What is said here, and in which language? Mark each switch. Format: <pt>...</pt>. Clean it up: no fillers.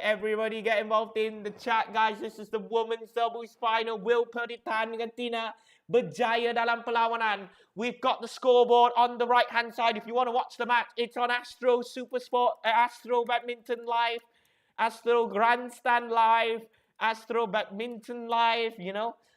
<en>Everybody get involved in the chat, guys. This is the women's doubles final. Will</en> <ms>Muralitharan dengan Thinaah berjaya dalam perlawanan?</ms> <en>We've got the scoreboard on the right hand side. If you want to watch the match, it's on Astro Supersport, Astro Badminton Live, Astro Grandstand Live, Astro Badminton Live, you know.</en>